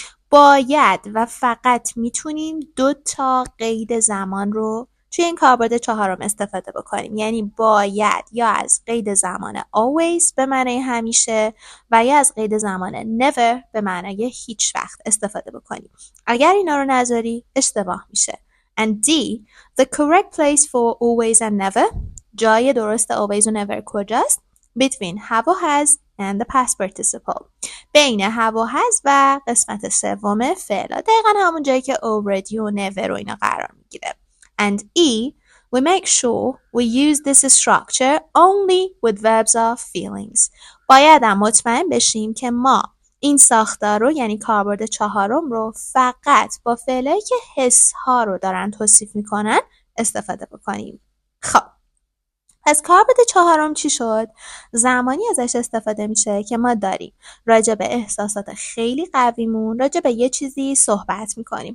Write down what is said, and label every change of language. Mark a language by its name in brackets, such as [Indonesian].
[Persian] باید و فقط میتونیم 2 قید زمان رو توی این کاربرد 4 استفاده بکنیم. یعنی باید یا از قید زمان always به معنی همیشه و یا از قید زمان never به معنی هیچ وقت استفاده بکنیم. اگر اینا رو نذاری اشتباه میشه. [English] And D. The correct place for always and never. [Persian] جای درست always و never کجاست؟ [English] Between have or has and the past participle. [Persian] بین have و has و قسمت سوم فعلا. دقیقا همون جایی که already و never و اینا قرار میگیره. [English] And E. We make sure we use this structure only with verbs or feelings. [Persian] باید هم مطمئن بشیم که ما این ساختار رو یعنی کاربرد 4 رو فقط با فعلایی که حس ها رو دارن توصیف میکنن استفاده بکنیم. خب پس کاربرد 4 چی شد؟ زمانی ازش استفاده میشه که ما داریم راجع به احساسات خیلی قویمون راجع به یه چیزی صحبت میکنیم.